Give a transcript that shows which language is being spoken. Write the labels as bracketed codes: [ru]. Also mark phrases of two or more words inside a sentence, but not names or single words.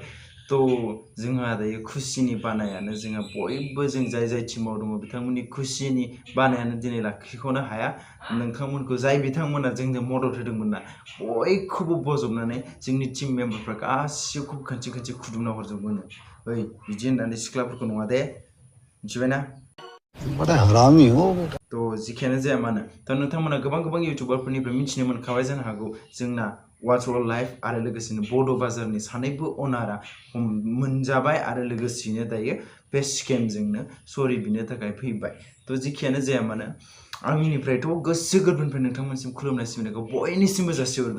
[brx] तो जोंहा दायो खुसिनि बानायानो जोंहा बयबो जों जाय टीमाव दङ बिथांमोननि खुसिनि बानायानो दिनै लाखिख'नो हाया। नोंथांमोनखौ जाय बिथांमोना जोंनो मदद होदोंमोन ना बयखौबो बजबनानै जोंनि टीम मेम्बारफ्रा गासिखौबो खनसे खुदुमना हरजोबोनो। ओइ बिदि होननानै सिख्लाफोरखौ नङा दे, मिथिबायना? [hi] बड़ा हरामी हो बेटा। [brx] तो जिखियानो जाया मानो दा नोंथांमोना गोबां इउटुबारफोरनिफ्राय मिथिनो मोनखाबाय जानो हागौ जोंना वाच अल लाइफ आरो लोगोसेनो बड' बाजारनि सानैबो अनारा मोनजाबाय आरो लोगोसेनो दायो बे स्केमजोंनो सरि बिनो थाखाय फैबाय। तो जिखियानो जाया मानो आंनिफ्रायथ' गोसो गोरबोनिफ्राय नोंथांमोनसिम खुलुमनाय सिबिनायखौ बयनिसिमबो जासिहरदों।